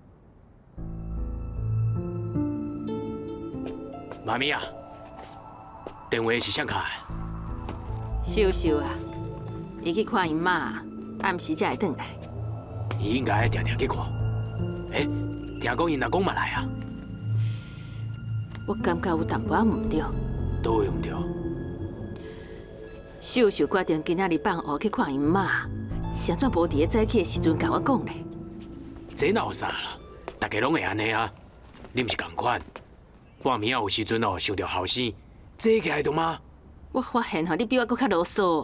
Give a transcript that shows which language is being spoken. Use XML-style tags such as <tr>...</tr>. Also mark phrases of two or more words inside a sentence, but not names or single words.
<nan>妈咪啊， 电话是谁卡的？秀秀啊，伊去看因妈，暗时才会转来。伊应该定定去看。听讲因阿公嘛来啊？我感觉有淡薄仔毋对。倒位唔对？秀秀决定今仔日放学去看因妈，啥怎无伫咧早起的时阵甲我讲呢？这哪有啥啦？大家拢会安尼啊？你毋是共款？半暝啊有时阵哦想着后生，坐起来着吗？我发现吼，你比我搁较啰嗦。</nan>